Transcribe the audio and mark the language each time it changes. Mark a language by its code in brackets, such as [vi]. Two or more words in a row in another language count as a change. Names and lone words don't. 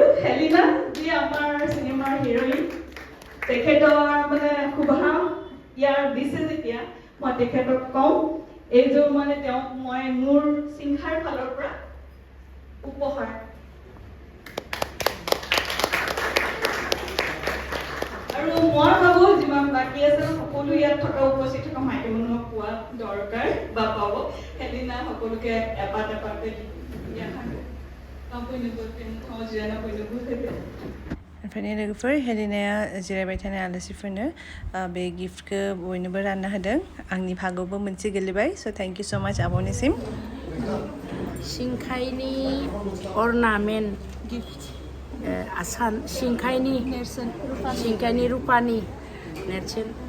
[as] হেলিনা, যি আমাৰ চিনেমাৰ হিৰইন, তেখেতৰ মানে শুভাম ইয়াৰ দিছে যেতিয়া মই তেখেতক কওঁ, এইযোৰ মানে তেওঁক মই মোৰ সিংহাৰ ফালৰ পৰা উপহাৰ। আৰু মই ভাবো যিমান বাকী আছে সকলো ইয়াত থকা উপস্থিত থকা মাইকী মানুহক পোৱা দৰকাৰ বা পাব। হেলিনা সকলোকে এপাত এপাতকে দিয়া থাকে। [brx] ओमफ्राय लोगोफोर हेलिनाया जिरायबाय थानाय आलासिफोरनो बे गिफ्टखौ बयनोबो रानना होदों। आंनि भागआवबो मोनसे गोलैबाय, [en] so thank you so much [brx] आब'निसिम। सिंखाइनि [en] ornament gift [brx] आसान, सिंखाइनि नेरसोन, सिंखाइनि रुपानि नेरसोन।